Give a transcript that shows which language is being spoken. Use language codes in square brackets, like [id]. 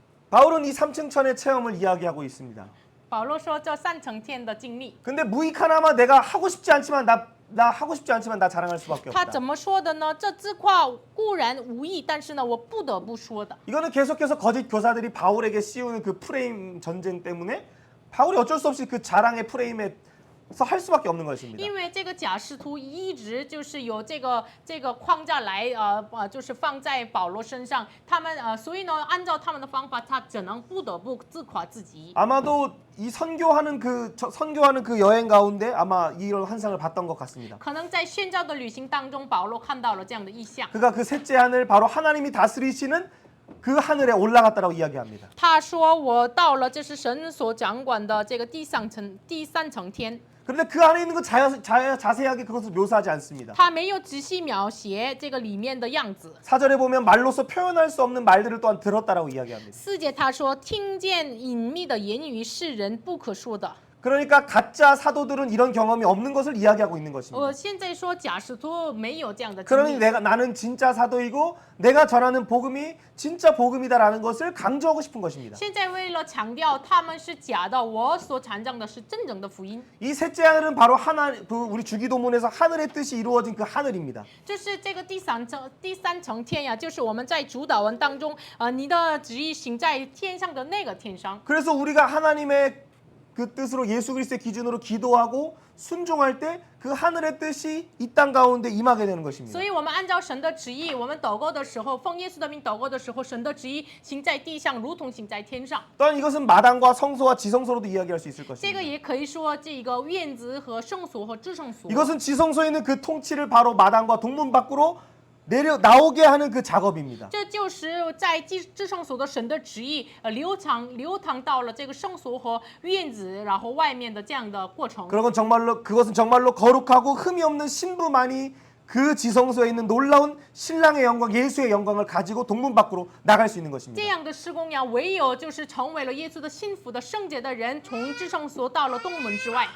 [ko] 바울은 이 삼층천의 체험을 이야기하고 있습니다. [zh] 保罗说这3层天的经历。 [ko] 근데 무익하나마 내가 하고 싶지 않지만 나 하고 싶지 않지만 나 자랑할 수밖에 [zh] 他 [ko] 없다. [zh] 怎么说的呢？这自夸固然无益，但是呢，我不得不说的。 [ko] 이거는 계속해서 거짓 교사들이 바울에게 씌우는 그 프레임 전쟁 때문에 바울이 어쩔 수 없이 그 자랑의 프레임에서 할 수밖에 없는 것입니다. [zh] 因为这个假使徒一直就是有这个框架来就是放在保罗身上，他们所以呢，按照他们的方法，他只能不得不自夸自己。 [ko] 아마도 이 선교하는 그 여행 가운데 아마 이런 환상을 봤던 것 같습니다. [zh] 可能在宣教的旅行当中，保罗看到了这样的意象。 [ko] 그가 그 셋째 하늘 바로 하나님이 다스리시는 그 하늘에 올라갔다라고 이야기합니다. [zh] 他说：“我到了，这是神所掌管的这个第三层天。” [ko] 그런데 그 안에 있는 거 자세하게 그것을 묘사하지 않습니다. [zh] 他没有仔细描写这个里面的样子。 [ko] 4절에 보면 말로서 표현할 수 없는 말들을 또한 들었다라고 이야기합니다. [zh] 4节他说：“听见隐秘的言语是人不可说的。” [ko] 그러니까 가짜 사도들은 이런 경험이 없는 것을 이야기하고 있는 것입니다. [zh] 现在说假使徒没有这样的经 [ko] 그러니 [zh] 历。 [ko] 나는 진짜 사도이고 내가 전하는 복음이 진짜 복음이다라는 것을 강조하고 싶은 것입니다. [zh] 现在为了强调他们是假的，我所传讲的是真正的福音。 [ko] 이 셋째 하늘은 바로 우리 주기도문에서 하늘의 뜻이 이루어진 그 하늘입니다. [zh] 就是这个第三层天呀，就是我们在主导文当中，你的旨意行在天上的那个天上。 [ko] 그래서 우리가 하나님의 그 뜻으로 예수 그리스도의 기준으로 기도하고 순종할 때 그 하늘의 뜻이 이 땅 가운데 임하게 되는 것입니다. [zh] 所以我们按照神的旨意，我们祷告的时候，奉耶稣的名祷告的时候，神的旨意行在地上，如同行在天上。 [ko] 또한 이것은 마당과 성소와 지성소로도 이야기할 수 있을 [zh] 这 [ko] 것입니다. [zh] 个也可以说这个院子和圣所和至圣所。 [ko] 이것은 지성소에 있는 그 통치를 바로 마당과 동문 밖으로 나오게 하는 그 작업입니다. [zh] 这就是在至圣所的神的旨意，流淌到了这个圣所和院子，然后外面的这样的过程。 [ko] 그것은 정말로 거룩하고 흠이 없는 신부만이 그 지성소에 있는 놀라운 신랑의 영광, 예수의 영광을 가지고 동문 밖으로 나갈 수 있는 것입니다. [zh] 这样的施工呀，唯有就是成为了耶稣的信服的圣洁的人，从至圣所到了东门之外。